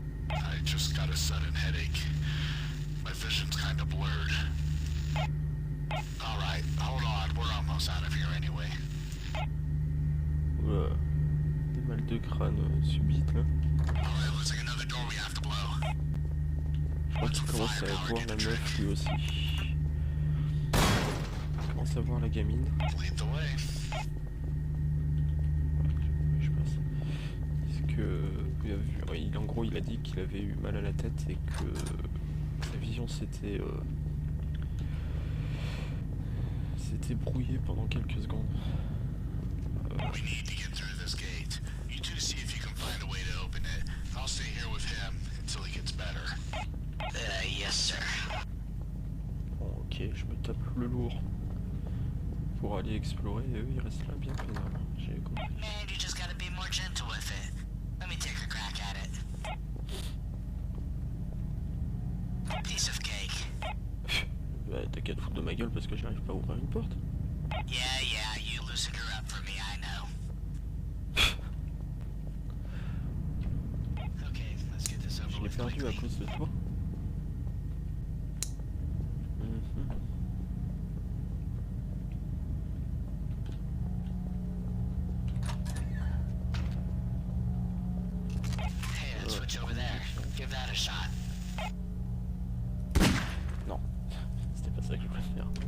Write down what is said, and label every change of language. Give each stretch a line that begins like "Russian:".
English: I just got a sudden headache. My vision's kind of blurred. Alright, hold on. We're almost out of here anyway.
French: Oula, des mal de crâne subites là.
English: Alright, looks like another door we have to blow.
French: Je crois qu'il commence à voir la meuf lui aussi. Il commence à voir la gamine.
English: Lead the way.
French: Je passe. Est-ce que en gros il a dit qu'il avait eu mal à la tête et que sa vision s'était brouillée pendant quelques secondes.
English: We need to get through this gate. You two see if you can find a way to open it. I'll stay here with him until he gets better. Yes, sir.
French: Bon, ok, je me tape le lourd pour aller explorer et eux ils restent là bien pénal. J'ai compris.
English: Man, you just gotta be more gentle with it. Let me take a crack at it. Piece of cake.
French: Bah t'as qu'à te foutre de ma gueule parce que j'arrive pas à ouvrir une porte.
English: Yeah, you loosened her up for me, I know. Okay, let's get this over
French: Je l'ai
English: with
French: perdu à
English: quickly.
French: cause de toi.
English: Hey, that switch over there. Give that a shot.
French: Non, c'était pas ça que je voulais faire.